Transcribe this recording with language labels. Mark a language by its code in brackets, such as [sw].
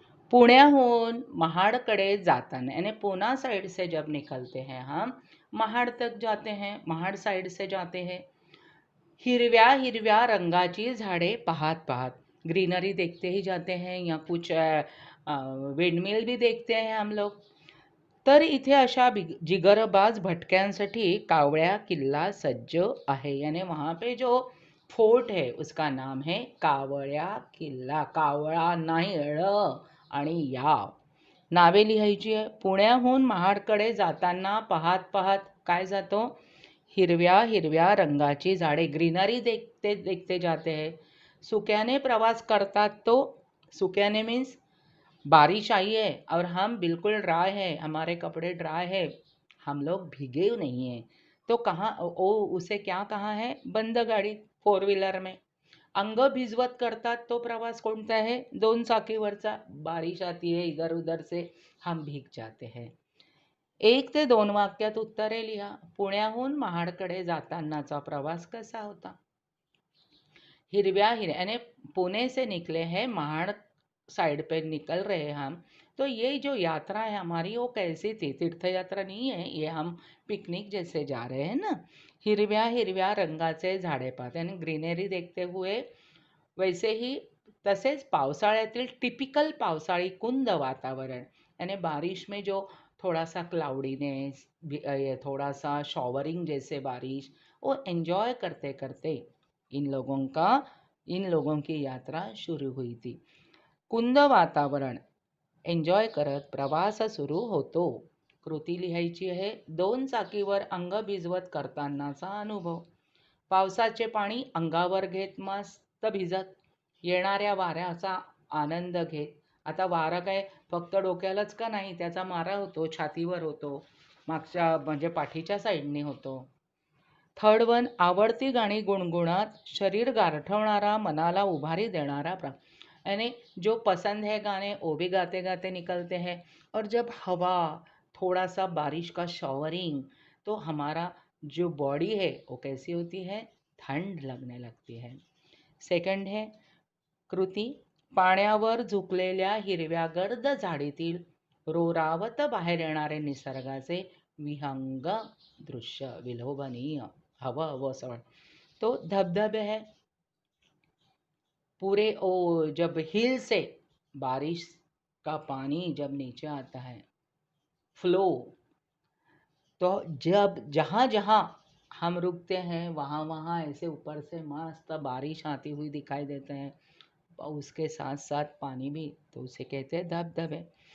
[mr] पुण्याहून महाडकडे जाताना, [hi] यानी पूना साइड से जब निकलते हैं हम, महाड तक जाते हैं, महाड साइड से जाते हैं. [mr] हिरव्या हिरव्या रंगाची झाडे पाहत पाहत. [hi] ग्रीनरी देखते ही जाते हैं, या कुछ विंडमिल भी देखते हैं हम लोग. [mr] तर इथे अशा जिगरबाज भटक्यांसाठी कावळ्या किल्ला सज्ज आहे. [hi] यानी वहाँ पे जो फोर्ट है उसका नाम है कावळ्या किल्ला. [mr] कावळा नाही ळ आणि या. नावे लिहायची आहे. पुण्याहून महाडकडे जाताना पाहत पाहत काय जातो? हिरव्या हिरव्या रंगाची झाडे, [hi] ग्रीनरी देखते देखते जाते हैं. [mr] सुक्याने प्रवास करतात [hi] तो, सुक्याने मीन्स बारिश आई है और हम बिल्कुल ड्राई है, हमारे कपड़े ड्राई है, हम लोग भीगे नहीं हैं. तो कहाँ ओ उसे क्या कहा है? बंद गाडी, फोर व्हीलर में. [mr] अंग भिजवत करतात तो प्रवास कोणता है? दोन चाकीवरचा. [hi] बारिश आती है इधर उधर से, हम भीग जाते हैं. [mr] 1 ते 2 वाक्यात उत्तरे लिहा. पुण्याहून महाडकडे जातानाचा प्रवास कसा होता? हिरव्या हिरव्या [hi] यानी पुणे से निकले हैं, महाड़ साइड पे निकल रहे हैं हम. तो ये जो यात्रा है हमारी वो कैसी थी? तीर्थ यात्रा नहीं है, ये हम पिकनिक जैसे जा रहे हैं ना. [mr] हिरव्या हिरव्या रंगाचे झाडे पाहत [hi] यानी ग्रीनरी देखते हुए. वैसे ही [mr] तसेच पावसाळ्यातील टिपिकल पावसाळी कुंद वातावरण [hi] यानी बारिश में जो थोड़ा सा क्लाउडीनेस, थोड़ा सा शॉवरिंग जैसे बारिश, वो एंजॉय करते करते इन लोगों की यात्रा शुरू हुई थी. [mr] कुंद वातावरण एन्जॉय करत प्रवास सुरू होतो. कृती लिहायची आहे. 2 चाकीवर अंग भिजवत करतानाचा अनुभव. पावसाचे पाणी अंगावर घेत मस्त भिजत, येणाऱ्या वाऱ्याचा आनंद घेत. आता वारा काय फक्त डोक्यालाच का नाही, त्याचा मारा होतो, छातीवर होतो, मागच्या म्हणजे पाठीच्या साईडने होतो. थर्ड वन, आवडती गाणी गुणगुणात शरीर गारठवणारा, मनाला उभारी देणारा [hi] यानी जो पसंद है गाने वो भी गाते गाते निकलते हैं. और जब हवा, थोड़ा सा बारिश का शॉवरिंग, तो हमारा जो बॉडी है वो कैसी होती है? थंड लगने लगती है. सेकंड है कृती. [mr] पाण्यावर झुकलेल्या हिरव्या गर्द झाडीतील रोरावत बाहेर येणारे निसर्गाचे विहंग दृश्य, विलोभनीय, हवं हवं असं वाटतं. [hi] तो धबधबे है पूरे ओ, जब हिल से बारिश का पानी जब नीचे आता है, फ्लो, तो जब जहाँ जहाँ हम रुकते हैं वहाँ वहाँ ऐसे ऊपर से मस्त बारिश आती हुई दिखाई देते हैं, उसके साथ साथ पानी भी, तो उसे कहते हैं धबधबे.